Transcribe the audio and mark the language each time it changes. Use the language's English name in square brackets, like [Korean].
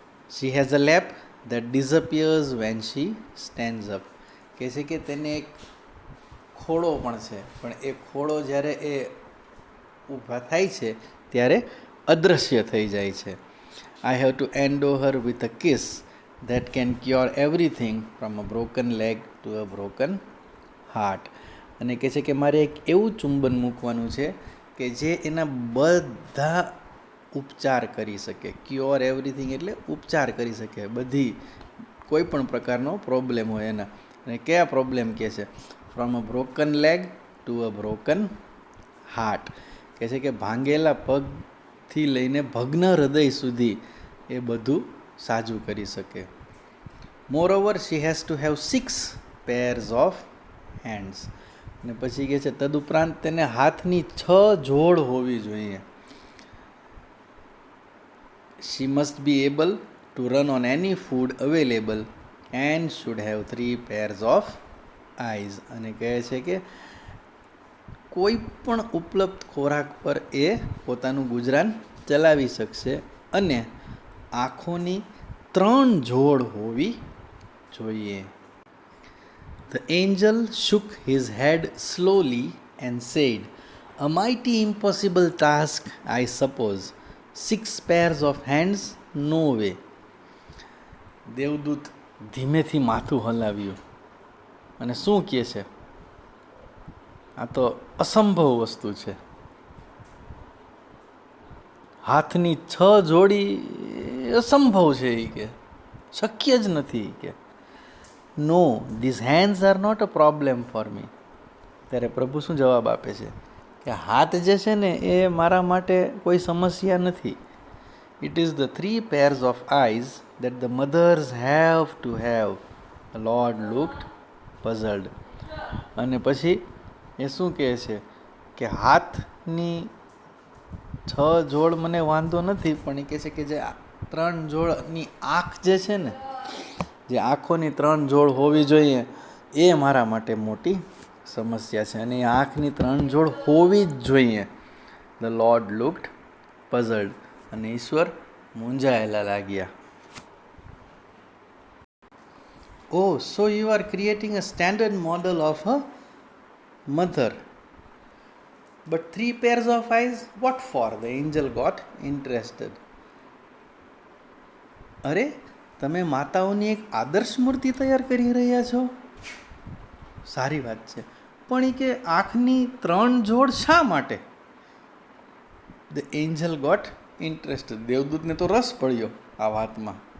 [English] She has a lap that disappears when she stands up. [Gujarati] કહે છે કે તેને એક ખોળો પણ છે, પણ એ ખોળો જ્યારે એ ઊભા થાય છે ત્યારે અદૃશ્ય થઈ જાય છે. [English] I have to endow her with a kiss that can cure everything from a broken leg to a broken heart. [Gujarati] અને કહે છે કે મારે એક એવું ચુંબન મૂકવાનું છે કે જે એના બધા ઉપચાર કરી શકે. [English] cure everything [Gujarati] એટલે ઉપચાર કરી શકે બધી કોઈ પણ પ્રકારનો પ્રોબ્લેમ હોય એના. અને કયા પ્રોબ્લેમ કહે છે? [English] From a broken leg to a broken heart. [Gujarati] કહે છે કે ભાંગેલા પગથી લઈને ભગ્ન હૃદય સુધી એ બધું સાજું કરી શકે. [English] Moreover she has to have 6 pairs of hands. [Gujarati] અને પછી કહે છે તદુપરાંત તેને હાથની 6 જોડ હોવી જોઈએ. [English] She must be able to run on any food available and should have 3 pairs of eyes. [Gujarati] અને કહે છે કે કોઈ પણ ઉપલબ્ધ ખોરાક પર એ પોતાનું ગુજરાન ચલાવી શકશે અને આંખોની 3 જોડ હોવી જોઈએ. [English] The angel shook his head slowly and said, a mighty impossible task, I suppose. 6 pairs of hands? No way. [Gujarati] દેવદૂત ધીમેથી માથું હલાવ્યું અને શું કહે છે? આ તો અસંભવ વસ્તુ છે. હાથની 6 જોડી અસંભવ છે. એ કે શક્ય જ નથી. [English] કે no, these hands are not a problem for me. [Gujarati] ત્યારે પ્રભુ શું જવાબ આપે છે? કે હાથ જે છે ને એ મારા માટે કોઈ સમસ્યા નથી. [English] It is the 3 pairs of eyes that the mothers have to have. The Lord looked puzzled. [Gujarati] અને પછી એ શું કહે છે કે હાથની 6 જોડ મને વાંધો નથી, પણ એ કહે છે કે જે 3 જોડની આંખ જે છે ને, જે આંખોની 3 જોડ હોવી જોઈએ એ મારા માટે મોટી સમસ્યા છે, અને એ આંખની 3 જોડ હોવી જ જોઈએ. [English] the Lord looked puzzled, [Gujarati] અને ઈશ્વર મૂંઝાયેલા લાગ્યા. [English] Oh, so you are creating a standard model of a mother. But 3 pairs of eyes, what for? The angel got interested. [Gujarati] અરે, તમે માતાઓની એક આદર્શ મૂર્તિ તૈયાર કરી રહ્યા છો? સારી વાત છે, પણ એ કે આંખની 3 જોડ શા માટે? [English] The angel got interested. [Gujarati] દેવદૂતને તો રસ પડ્યો આ વાતમાં.